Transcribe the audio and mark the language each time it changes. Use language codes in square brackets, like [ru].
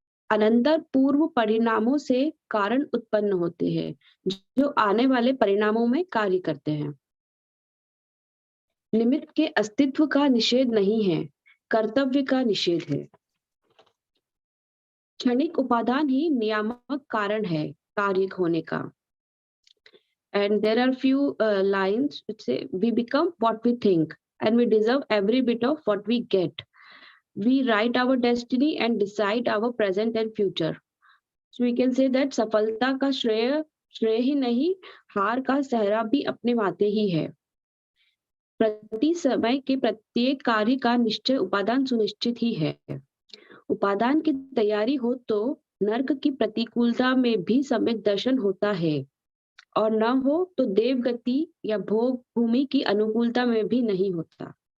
[hi] अनंतर पूर्व परिणामों से कारण उत्पन्न होते हैं जो आने वाले परिणामों में कार्य करते हैं। निमित्त के अस्तित्व का निषेध नहीं है, कर्तव्य का निषेध है। क्षणिक उपादान ही नियामक कारण है कार्य होने का। [en] And there are few lines which say, we become what we think and we deserve every bit of what we get. We write our destiny and decide our present and future. So we can say that [hi] सफलता का श्रेय ही नहीं, हार का सहरा भी अपने माथे ही है। प्रति समय के प्रत्येक कार्य का निश्चय उपादान सुनिश्चित ही है। उपादान की तैयारी हो तो नर्क की प्रतिकूलता में भी सम्यक दर्शन होता है, और न हो तो देवगति या भोग भूमि की अनुकूलता में भी नहीं होता।